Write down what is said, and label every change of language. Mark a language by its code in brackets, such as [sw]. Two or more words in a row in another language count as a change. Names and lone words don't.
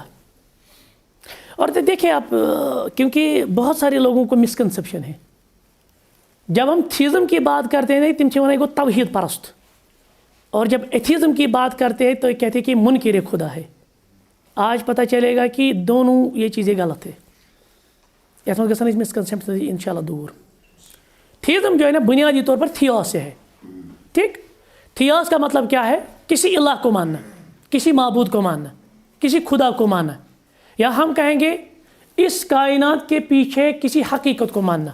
[ur] اور دیکھیں آپ کیونکہ بہت سارے لوگوں کو مسکنسیپشن ہے جب ہم تھیزم کی بات کرتے ہیں تم سے وہ توحید پرست. اور جب ایتھیزم کی بات کرتے ہیں تو کہتے ہیں کہ منکر خدا ہے. آج پتہ چلے گا کہ دونوں یہ چیزیں غلط ہے. [ks] یتھ منٛز گژھن مسکنسیپشن انشاءاللہ دور. [ur] تھیزم جو ہے نا بنیادی طور پر تھیوس سے ہے. ٹھیک. تھیوس کا مطلب کیا ہے کسی الہ کو ماننا کسی معبود کو ماننا کسی خدا کو ماننا. یا ہم کہیں گے اس کائنات کے پیچھے کسی حقیقت کو ماننا.